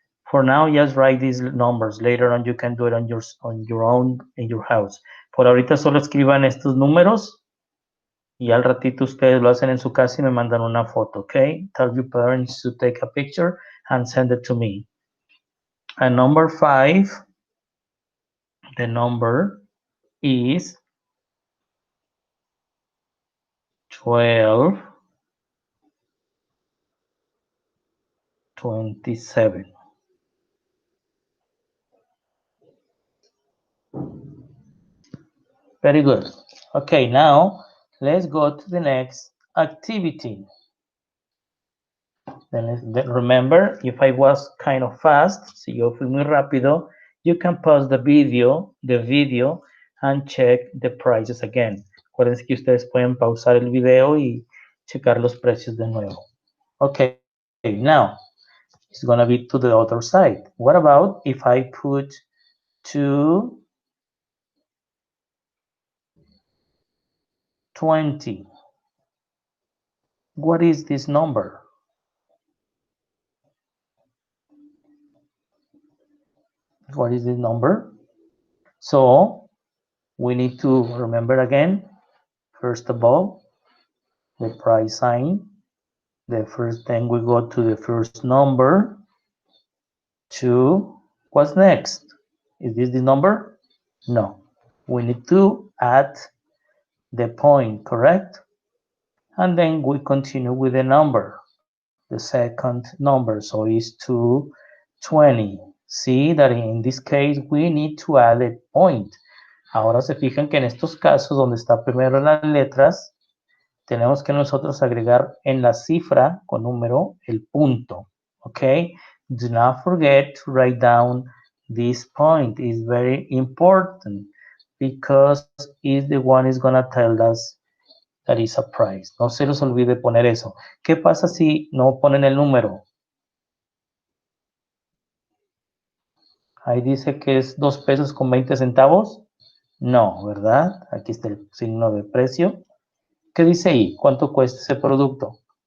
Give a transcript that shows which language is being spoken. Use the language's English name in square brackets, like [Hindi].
[English] For now, just write these numbers. Later on, you can do it on your own in your house. [Spanish] Por ahorita solo escriban estos números y al ratito ustedes lo hacen en su casa y me mandan una foto, okay? [English] Tell your parents to take a picture and send it to me. And number 5, the number is 12.27. Very good. Okay, now let's go to the next activity. Then remember, if I was kind of fast, [Spanish] si yo fui muy rápido, [English] you can pause the video and check the prices again. [Spanish] Acuérdense que ustedes pueden pausar el video y checar los precios de nuevo. [English] Okay, now it's gonna be to the other side. What about if I put 220? What is this number? What is this number? So we need to remember again, first of all, the price sign. The first thing we go to the first number. 2. What's next? Is this the number? No. We need to add the point, correct? And then we continue with the number, the second number. So it's 220. 20. See that in this case we need to add a point. [Spanish] Ahora se fijan que en estos casos donde está primero las letras, tenemos que nosotros agregar en la cifra con número el punto. [English] Okay? Do not forget to write down this point. It's very important because it's the one is gonna tell us that is a price. [Spanish] No se les olvide poner eso. ¿Qué pasa si no ponen el número? Ahí dice que es 2 pesos con 20 centavos. No, ¿verdad? Aquí está el signo de precio. ¿Qué dice ahí? ¿Cuánto cuesta ese producto?